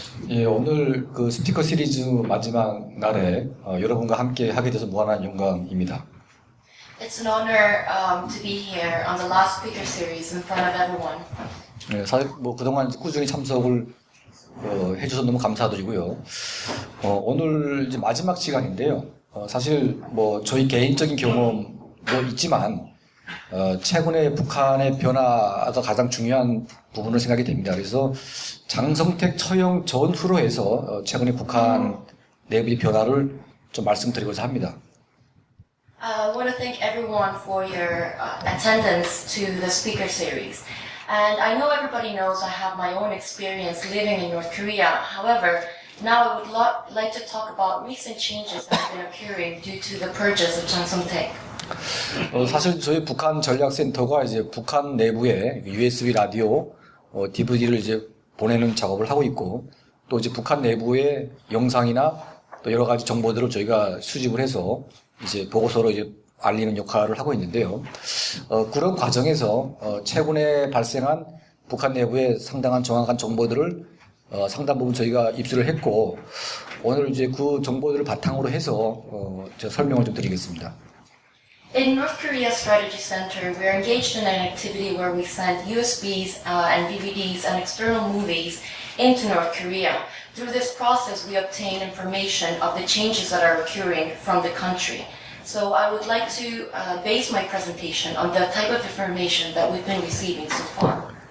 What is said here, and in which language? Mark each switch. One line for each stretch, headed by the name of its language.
Korean: 예, 오늘 그 스피커 시리즈 마지막 날에 여러분과 함께 하게 돼서 무한한 영광입니다.
English: It's an honor to be here on the last speaker series in front of everyone.
Korean: 예, 사실 뭐 그동안 꾸준히 참석을 해주셔서 너무 감사드리고요. 오늘 이제 마지막 시간인데요. 사실 뭐 저희 개인적인 경험도 있지만 최근에 북한의 변화가 가장 중요한 부분을 생각이 됩니다. 그래서 장성택 처형 전후로 해서 최근에 북한 내부의 변화를 좀 말씀드리고자 합니다.
English: I want to thank everyone for your attendance to the speaker series. And I know everybody knows I have my own experience living in North Korea. However, now I would like to talk about recent changes that have been occurring due to the purges of Jang Song-taek.
Korean: 사실 저희 북한 전략센터가 이제 북한 내부에 USB 라디오, DVD를 이제 보내는 작업을 하고 있고, 또 이제 북한 내부의 영상이나 또 여러 가지 정보들을 저희가 수집을 해서 이제 보고서로 이제 알리는 역할을 하고 있는데요. 그런 과정에서 최근에 발생한 북한 내부의 상당한 정확한 정보들을 상당 부분 저희가 입수를 했고, 오늘 이제 그 정보들을 바탕으로 해서 제가 설명을 좀 드리겠습니다.
English: In North Korea Strategy Center, we are engaged in an activity where we send USBs and DVDs and external movies into North Korea. Through this process, we obtain information of the changes that are occurring from the country. So I would like to base my presentation on the type of information that we've been receiving so far.